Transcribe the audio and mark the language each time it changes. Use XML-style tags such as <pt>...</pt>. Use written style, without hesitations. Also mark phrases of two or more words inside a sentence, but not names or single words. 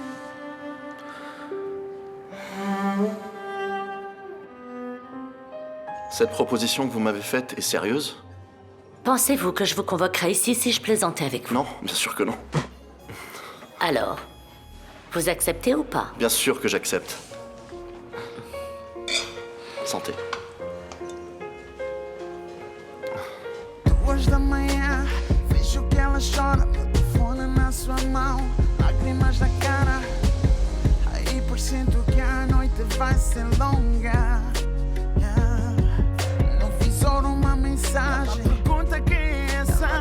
<fr>Cette proposition que vous m'avez faite est sérieuse? Pensez-vous que je vous convoquerais ici si je plaisantais avec vous? Non, bien sûr que non. Alors, vous acceptez ou pas? Bien sûr que j'accepte. Santé.</fr> <pt>2 da manhã, vejo que ela chora, meu telefone na sua mão, lágrimas na cara. Aí por sinto que a noite vai ser longa. No visor uma mensagem, pergunta quem é essa.</pt>